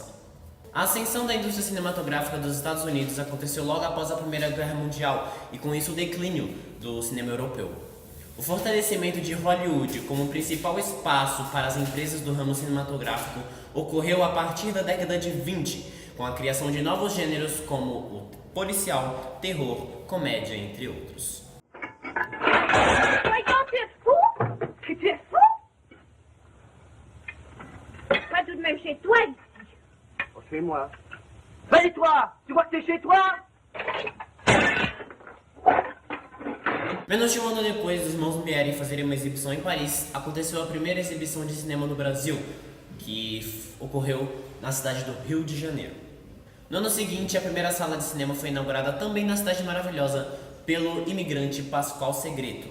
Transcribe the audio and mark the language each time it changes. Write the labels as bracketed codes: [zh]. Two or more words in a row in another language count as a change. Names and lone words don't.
[pt] A ascensão da indústria cinematográfica dos Estados Unidos aconteceu logo após a Primeira Guerra Mundial e com isso o declínio do cinema europeu. O fortalecimento de Hollywood como principal espaço para as empresas do ramo cinematográfico ocorreu a partir da década de 20, com a criação de novos gêneros como o policial, terror, comédia, entre outros. [fr] Pas tout de même chez toi ici. Oh, chez moi. Ben et toi, tu vois que c'est chez toi? [pt] Menos de um ano depois dos irmãos Lumière fazerem uma exibição em Paris, aconteceu a primeira exibição de cinema no Brasil, que ocorreu na cidade do Rio de Janeiro. No ano seguinte, a primeira sala de cinema foi inaugurada também na cidade maravilhosa pelo imigrante Pascoal Segreto.